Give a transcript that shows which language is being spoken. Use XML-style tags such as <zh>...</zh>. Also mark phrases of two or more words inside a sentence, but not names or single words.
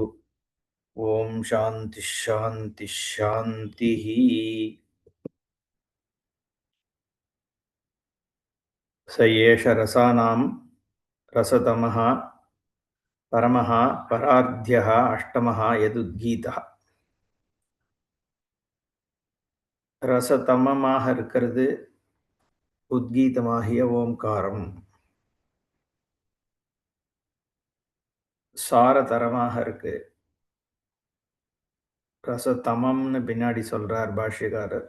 <sa>ॐ शान्तिः शान्तिः शान्तिः। स एष रसानां रसतमः परमः परार्ध्यः अष्टमः यदुद्गीतः.</sa> <ta>ரசதமமாக இருக்கிறது உத்கீதமாகிய ஓம்காரம். சாரதரமாக இருக்கு. ரசதமம்னு பின்னாடி சொல்றார் பாஷ்யக்காரர்.</ta>